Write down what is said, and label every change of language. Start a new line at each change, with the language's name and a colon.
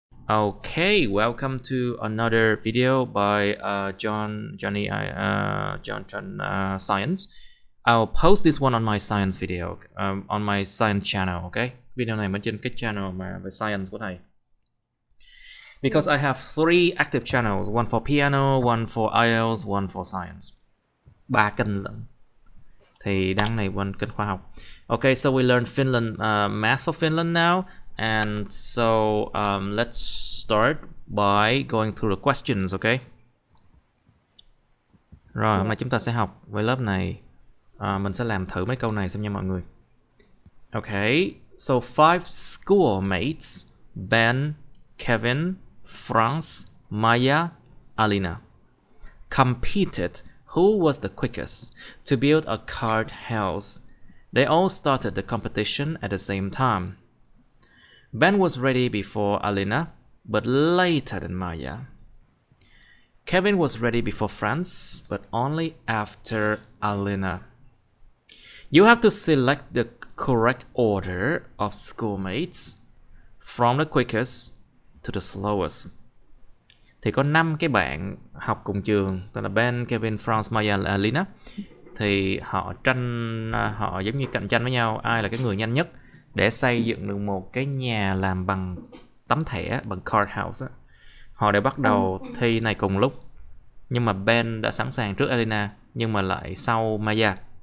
English: Okay, welcome to another video by John Science. I'll post this one on my science video, on my science channel.
Vietnamese: Okay, video này bên trên cái channel mà về science của thầy.
English: Because I have 3 active channels, one for piano, one for IELTS, one for science.
Vietnamese: 3 kênh lận. Thì đăng này bên kênh khoa học.
English: Okay, so we learned Finland, math for Finland now. And so let's start by going through the questions, okay?
Vietnamese: Rồi, hôm nay chúng ta sẽ học với lớp này. Mình sẽ làm thử mấy câu này xem nha mọi người.
English: Okay, so 5 schoolmates, Ben, Kevin, Franz, Maya, Alina, competed who was the quickest to build a card house. They all started the competition at the same time. Ben was ready before Alina, but later than Maya. Kevin was ready before Franz, but only after Alina. You have to select the correct order of schoolmates from the quickest to the slowest.
Vietnamese: Thì có 5 cái bạn học cùng trường, tức là Ben, Kevin, Franz, Maya, Alina. Thì họ giống như cạnh tranh với nhau, ai là cái người nhanh nhất để xây dựng được một cái nhà làm bằng tấm thẻ, bằng card house á. Họ đã bắt đầu thi này cùng lúc, nhưng mà Ben đã sẵn sàng trước Alina nhưng mà lại sau Maya.